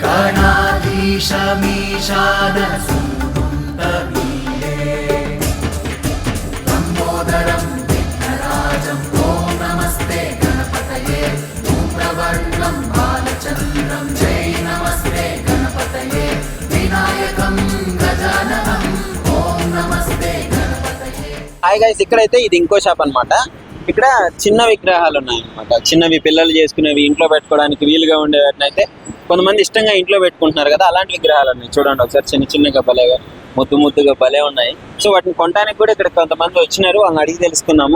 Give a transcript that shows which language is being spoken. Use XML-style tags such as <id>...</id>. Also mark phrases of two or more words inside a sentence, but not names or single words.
<sa>गणाधीशमीशानसूनुन्तमीरे लम्बोदरं विघ्नराजं ॐ नमस्ते गणपतये धूम्रवर्णं बालचन्द्रं जय नमस्ते गणपतये विनायकं गजाननं ॐ नमस्ते गणपतये।</sa> <en>hi guys,</en> <te>ఇక్కడైతే ఇది ఇంకో షాప్ అన్నమాట. ఇక్కడ చిన్న విగ్రహాలు ఉన్నాయి అన్నమాట. చిన్నవి పిల్లలు చేసుకునేవి, ఇంట్లో పెట్టుకోవడానికి వీలుగా ఉండేవాటిని అయితే కొంతమంది ఇష్టంగా ఇంట్లో పెట్టుకుంటున్నారు కదా, అలాంటి విగ్రహాలు ఉన్నాయి. చూడండి ఒకసారి, చిన్న చిన్నగా భలేగా ముద్దుగా భలే ఉన్నాయి. సో వాటిని కొనడానికి కూడా ఇక్కడ కొంతమంది వచ్చినారు, వాళ్ళని అడిగి తెలుసుకున్నాము.</te>